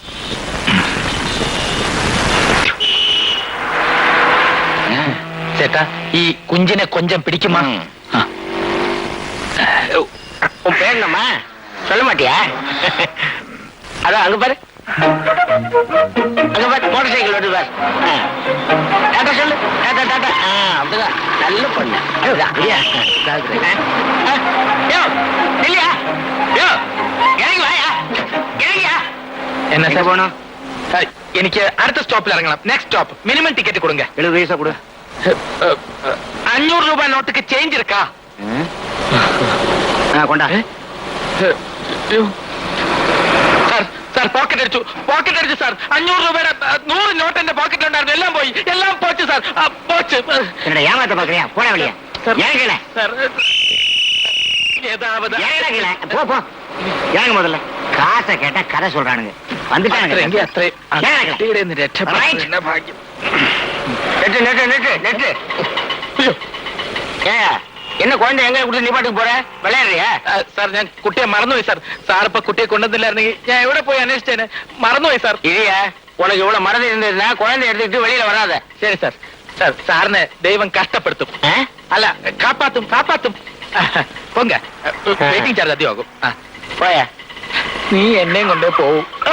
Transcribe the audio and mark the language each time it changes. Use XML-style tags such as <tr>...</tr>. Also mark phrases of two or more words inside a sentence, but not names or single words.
<ml>ചേട്ടാ, ഈ കുഞ്ചിനെ</ml> <ta>கொஞ்சம் பிடிக்குமா? உன் பேர் என்னம்மா? சொல்ல மாட்டியா? அதான் அங்க பாரு, அங்க பாரு, மோட்டார் சைக்கிள் வருது பாரு. டாட்டா சொல்லு, டாட்டா டாட்டா. அப்படிதான், நல்ல பொண்ணு. இல்லையா? இல்லையா? இறங்கி வாயா, இறங்கியா.</ta> <ml>എന്നാ</ml> <ta>எங்க സാർ போகணும்?</ta> <ml>എനിക്ക് അടുത്ത സ്റ്റോപ്പിൽ ഇറങ്ങണം.</ml> <en>next stop. minimum ticket</en> <ml>കൊടുങ്ക.</ml> <ta>70 பைசா கொடு. 500 ரூபா நோட்டுக்கு சேஞ்ச் இருக்கா. கொண்டா.</ta> <ml>സാർ, സാർ പോക്കറ്റ് അടിച്ചു സാർ. 500 രൂപയുടെ 100 നോട്ട് എന്റെ പോക്കറ്റിലുണ്ടായിരുന്നു. എല്ലാം പോയി, എല്ലാം പോച്ചു സാർ. പോച്ചു.</ml> <ta>என்னடா ஏமாத்த பாக்குறியா? போட வழியா. ஏன் கீழே? സാർ, ഏതാവത് ஏன் கீழே? போ போ. ஏங்க முதல்ல காசை கேட்டா கதை சொல்றானுங்க. வந்துட்டானுங்க.</ta> <ml>അത്രയും കുട്ടിയുടെ ഒന്ന് രക്ഷപ്പെട്ട ഭാഗ്യം.</ml> <ta>நெட்டு நெட்டு நெட்டு நெட்டு. ஏ, என்ன குழந்தை எங்க கொடுத்து நீ பாட்டுக்கு போற? விளையாடுறியா?</ta> <ml>സാർ, ഞാൻ കുട്ടിയെ മറന്നുപോയി സാർ. സാർ ഇപ്പൊ കുട്ടിയെ കൊണ്ടുവന്നില്ലായിരുന്നെങ്കിൽ ഞാൻ എവിടെ പോയി അന്വേഷിച്ചേനെ. മറന്നുപോയി സാർ.</ml> <ta>இல்லையா, உனக்கு இவ்வளவு மறந்து இருந்ததுன்னா குழந்தை எடுத்துக்கிட்டு வெளியில வராத.</ta> <ml>ശരി സാർ. സാർ, സാറിനെ ദൈവം കഷ്ടപ്പെടുത്തും. അല്ല,</ml> <ta>காப்பாத்தும் காப்பாத்தும்.</ta> <ml>പൊങ്ക, വെയിറ്റിംഗ് ചാർജ് അധികമാകും.</ml> <ta>போயா.</ta> <ml>നീ എന്നെയും കൊണ്ടേ പോവും.</ml>